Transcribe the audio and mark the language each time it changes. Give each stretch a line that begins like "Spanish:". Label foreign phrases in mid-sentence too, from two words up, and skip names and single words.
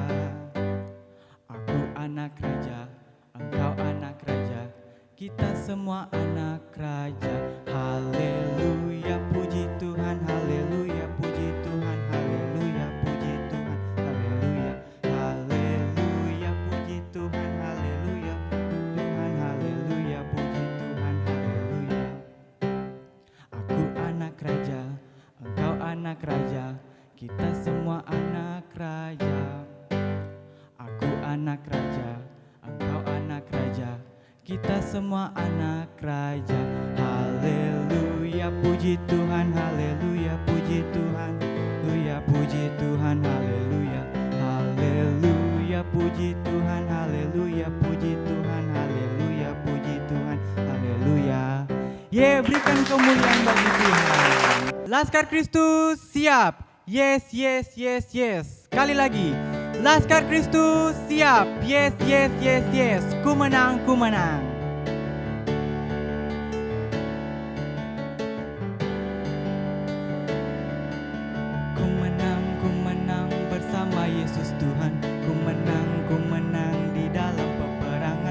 Indonesian: Aku anak raja, engkau anak raja, kita semua anak raja. Haleluya, puji Tuhan, haleluya, puji Tuhan, haleluya, puji Tuhan, haleluya, haleluya, puji Tuhan, haleluya, Tuhan, haleluya, puji Tuhan, haleluya. Aku anak raja, engkau anak raja, kita semua anak raja. Aku anak raja, engkau anak raja, kita semua anak raja. Haleluya, puji Tuhan, haleluya, puji Tuhan, haleluya, puji Tuhan, haleluya, haleluya, puji Tuhan, haleluya, puji Tuhan, haleluya, puji Tuhan, haleluya. Berikan kemuliaan bagi Tuhan. Laskar Kristus siap.
English: Yes, yes, yes, yes.
Indonesian: Sekali lagi. Laskar Kristus siap.
English: Yes, yes, yes, yes.
Indonesian: Ku menang, ku menang. Ku menang bersama Yesus Tuhan. Ku menang di dalam peperangan.